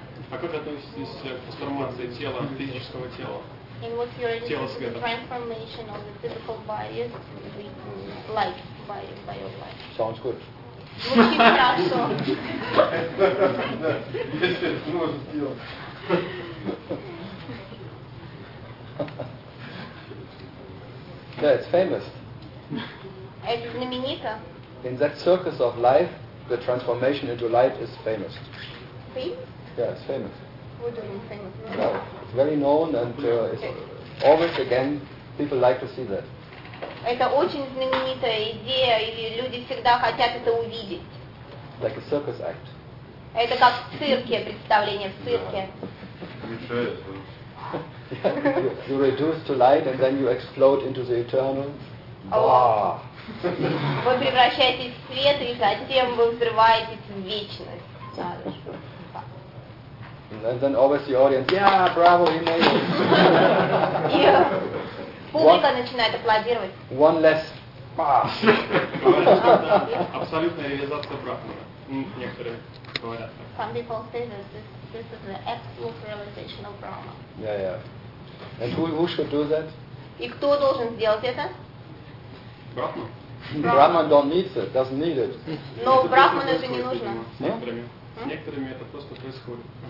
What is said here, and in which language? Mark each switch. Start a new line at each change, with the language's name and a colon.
Russian: А как относитесь к трансформации тела, физического тела?
English: In what your transformation of the physical body is like by your life? Sounds good.
Russian: Звучит хорошо. Если это может сделать.
English: Yeah, it's famous.
Russian: Это знаменито.
English: In that circus of life, the transformation into light is famous. Famous? Yeah, it's famous. What do you mean famous? No, it's very known and it's always again, people like to see that.
Russian: Это очень знаменитая идея, и люди всегда хотят это увидеть.
English: Like a circus act.
Russian: Это как в цирке, представление в цирке.
English: Yeah, you reduce to light and then you explode into the eternal.
Russian: Вы превращаетесь в свет и затем вы взрываетесь в вечность.
English: And then always the audience, yeah, bravo, you made it.
Russian: Публика начинает аплодировать.
English: One less.
Russian: Абсолютная реализация Брахмана.
English: Some people say this is the absolute realization of Brahma. Yeah, yeah. And who should do that?
Russian: И кто должен сделать это? Брахман.
English: Brahman don't need it, doesn't need it.
Russian: Но Брахман это не нужно. С некоторыми это просто происходит.